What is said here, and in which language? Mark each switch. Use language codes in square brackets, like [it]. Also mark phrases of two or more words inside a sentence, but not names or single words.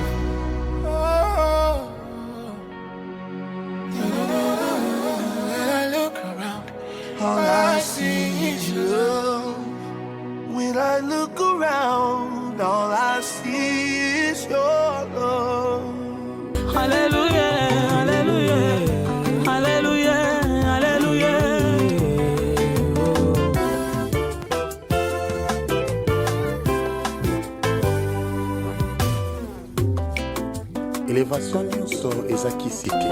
[en] When I look around, all I see is your love. When I look around, all I see is your love. [fr] Alléluia, alléluia, alléluia, alléluia. [ln] Élévation nyonso ezakisi te.